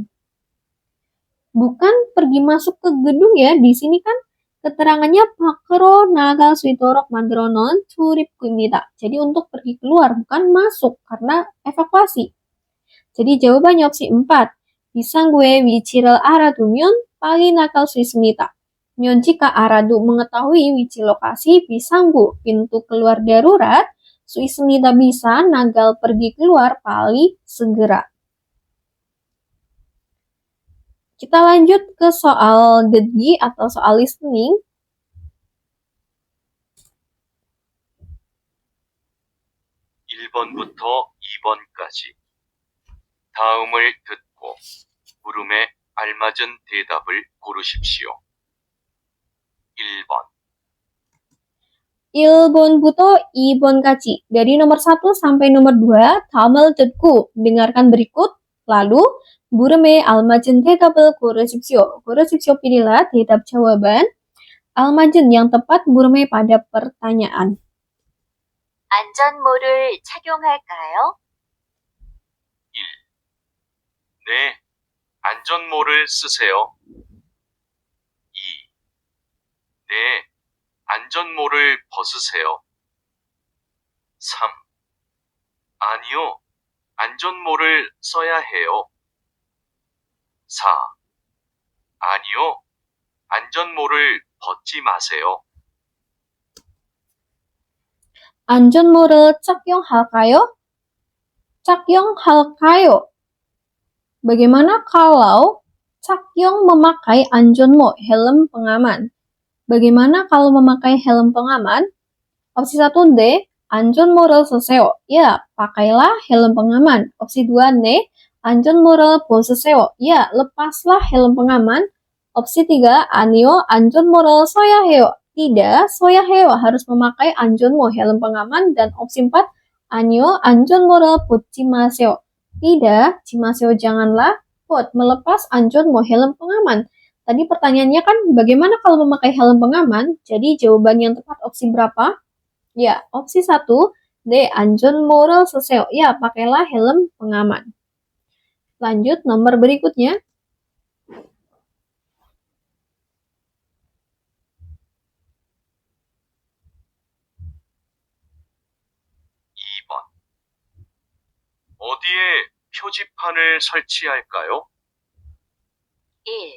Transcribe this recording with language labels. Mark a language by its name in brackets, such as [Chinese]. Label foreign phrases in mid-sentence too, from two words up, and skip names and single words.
[Indonesian] Bukan pergi masuk ke gedung ya, di sini kan keterangannya [Korean] 밖으로 나갈 수 있도록 만들어 놓은 출입구입니다. [Indonesian] Jadi untuk pergi keluar, bukan masuk, karena evakuasi. Jadi jawabannya opsi 4. [Korean] 비상구의 위치를 알아두면 빨리 나갈 수 있습니다. [Indonesian] jika aradu mengetahui wici lokasi 비상구, pintu keluar darurat, [Korean] 수 있습니다 [Indonesian] bisa nagal pergi keluar paling segera. Kita lanjut ke soal 듣기 atau soal listening. [Korean] (1번부터 2번까지) 다음을 듣고 물음에 알맞은 대답을 고르십시오. 1번 1번부터 2번까지. [Indonesian] Dari nomor 1 sampai nomor 2, [Korean] 다음을 듣고 [Indonesian] dengarkan berikut. Lalu [Korean] 물음에 알맞은 대답을 고르십시오. [Indonesian] 고르십시오 pilihlah 대답 jawaban 알맞은 yang tepat 물음에 pada pertanyaan. [Korean] 안전모를 착용할까요? 1. 네, 안전모를 쓰세요. 2. 네, 안전모를 벗으세요. 3. 아니요, 안전모를 써야 해요. 4. 아니요, 안전모를 벗지 마세요. 안전모를 착용할까요? 착용할까요? [Indonesian] Bagaimana kalau 착용 memakai 안전모, helm pengaman? Bagaimana kalau memakai helm pengaman? [Korean] Opsi 1 D, 안전모를 쓰세요. [Indonesian] Ya, pakailah helm pengaman. [Korean] Opsi 2 D, 안전모를 벗으세요. [Indonesian] Ya, lepaslah helm pengaman. Opsi 3, [Korean] 아니요, 안전모를 써야 해요. [Indonesian] Tidak, [Korean] 써야 해요 [Indonesian] harus memakai 안전모, helm pengaman. Dan opsi 4, [Korean] 아니요, 안전모를 벗지 마세요. [Indonesian] Tidak, 지마세요 janganlah, pot melepas 안전모, helm pengaman. Tadi pertanyaannya kan bagaimana kalau memakai helm pengaman? Jadi jawaban yang tepat opsi berapa? Ya, opsi 1, [Korean] D, 안전모를 쓰세요. [Indonesian] Ya, pakailah helm pengaman. Lanjut nomor berikutnya. [Korean] 어디에 표지판을 설치할까요? 1.